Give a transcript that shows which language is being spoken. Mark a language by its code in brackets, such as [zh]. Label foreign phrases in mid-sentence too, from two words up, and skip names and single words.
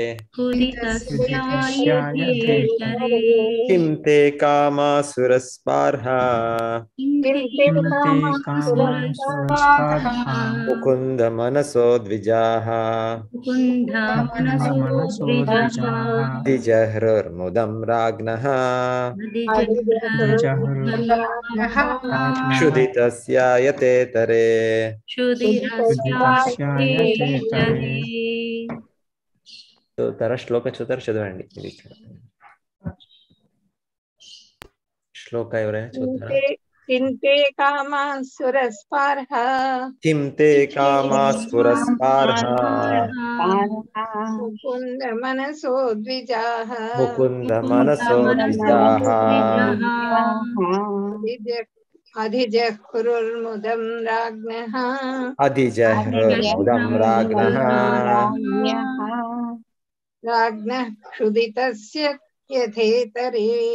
[sa] కిం తే కామాసురస్పర్హా ముకుంద మనసో ద్విజాః అధిజహ్రుర్ముదం రాజ్ఞః క్షుధితస్యాయతేతరే. [te] శ్లోక చదవండి. శ్లోక ఎవరైనా చూద్దారా? [sa] किं ते कामासुरस्पर्हा किं ते कामासुरस्पर्हा मुकुन्द मनसो द्विजाः अधिजह्रुर्मुदं राज्ञः राज्ञः क्षुधितस्य यथेतरे.